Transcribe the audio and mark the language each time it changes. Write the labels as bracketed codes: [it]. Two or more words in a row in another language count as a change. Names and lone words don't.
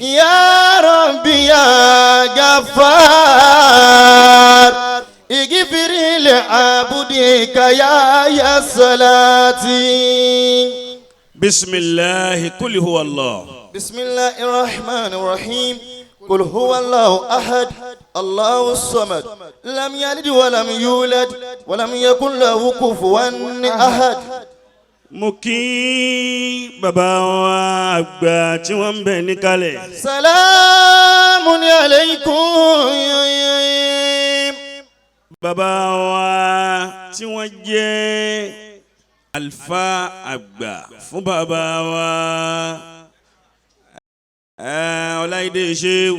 [ar] يا ربي يا غفار اغفر لعبدك يا صلاتي بسم الله قل هو الله بسم الله الرحمن الرحيم قل هو الله أحد الله الصمد لم يلد ولم يولد ولم يكن له كفوا أحد. [yo] mo kí bàbá wa àgbà tí wọ́n ń bẹ níkàlẹ̀. [ar] سلام عليكم. [yo] bàbá wa tí wọ́n jẹ́ alfa àgbà fún bàbá wa Ọláìdé Ṣéhù.